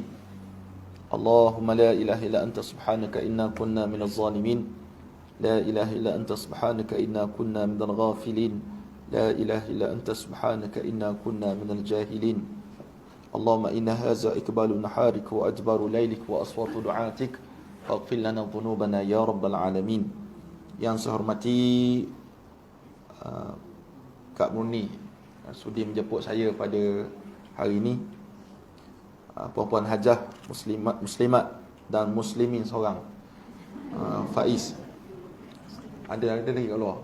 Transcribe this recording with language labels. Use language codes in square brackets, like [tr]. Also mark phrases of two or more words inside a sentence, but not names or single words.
[ar] اللهم لا إله إلا أنت سبحانك إنا كنا من الظالمين. لا إله إلا أنت سبحانك إنا كنا من الغافلين. لا إله إلا أنت سبحانك إنا كنا من الجاهلين. اللهم إن هذا إقبال نهارك و إدبار ليلك و أصوات دعاتك فاغفر لنا ذنوبنا يا رب العالمين. [ms] Yang saya hormati Kak Murni sudi menjemput saya pada hari ini. Puan-puan hajah muslimat dan muslimin seorang, Faiz. Ada lagi kat luar?